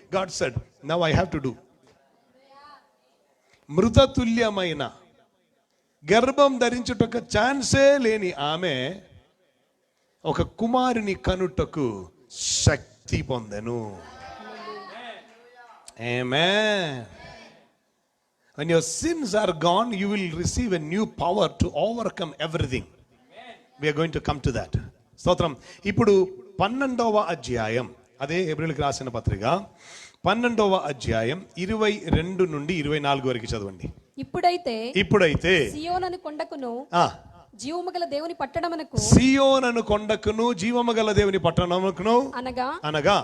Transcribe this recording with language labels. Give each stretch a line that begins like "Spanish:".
English: God said now I have to do.
Telugu: మృతతుల్యమైన గర్భం ధరించుటకు ఛాన్సే లేని ఆమె ఒక కుమారుని కనుటకు శక్తి పొందెను. ఆమేన్.
English: When your sins are gone, you will receive a new power to overcome everything. We are going to come to that.
Telugu: స్తోత్రం. ఇప్పుడు 12వ అధ్యాయం, అదే హెబ్రీయులకు రాసిన పత్రిక 12వ అధ్యాయం 22 నుండి 24 వరకు చదవండి. ఇప్పుడైతే సియోనను కొండకును, జీవముగల దేవుని పట్టణమునకు, సియోనను కొండకును, జీవముగల దేవుని పట్టణమునకు, అనగా